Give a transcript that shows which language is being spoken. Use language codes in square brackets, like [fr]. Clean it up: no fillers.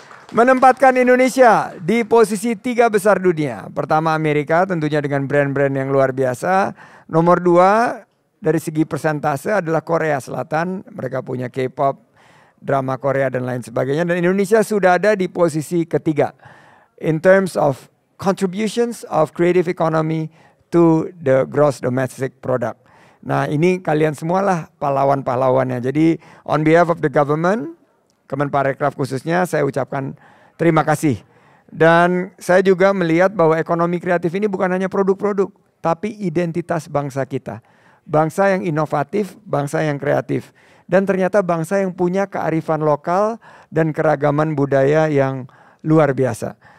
[id] Menempatkan Indonesia di posisi 3 besar dunia. Pertama Amerika tentunya dengan brand-brand yang luar biasa. Nomor 2 dari segi persentase adalah Korea Selatan. Mereka punya K-pop, drama Korea dan lain sebagainya. Dan Indonesia sudah ada di posisi ketiga. [en] In terms of contributions of creative economy to the gross domestic product. [id] Nah ini kalian semualah pahlawan-pahlawannya. Jadi [en] on behalf of the government, [id] Kemenparekraf khususnya saya ucapkan terima kasih. Dan saya juga melihat bahwa ekonomi kreatif ini bukan hanya produk-produk, tapi identitas bangsa kita. Bangsa yang inovatif, bangsa yang kreatif. Dan ternyata bangsa yang punya kearifan lokal dan keragaman budaya yang luar biasa.